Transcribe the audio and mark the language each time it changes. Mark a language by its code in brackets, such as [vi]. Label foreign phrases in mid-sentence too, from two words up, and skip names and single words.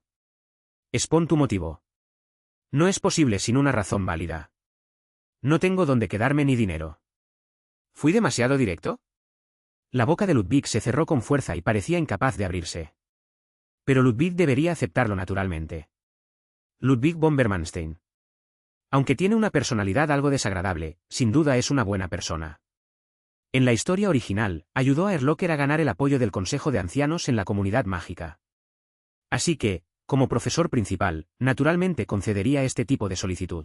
[es] Expón tu motivo. No es posible sin una razón válida. No tengo dónde quedarme ni dinero. ¿Fui demasiado directo? La boca de Ludwig se cerró con fuerza y parecía incapaz de abrirse. Pero Ludwig debería aceptarlo naturalmente. Ludwig von Bermanstein. Aunque tiene una personalidad algo desagradable, sin duda es una buena persona. En la historia original, ayudó a Erlocker a ganar el apoyo del Consejo de Ancianos en la Comunidad Mágica. Así que, como profesor principal, naturalmente concedería este tipo de solicitud.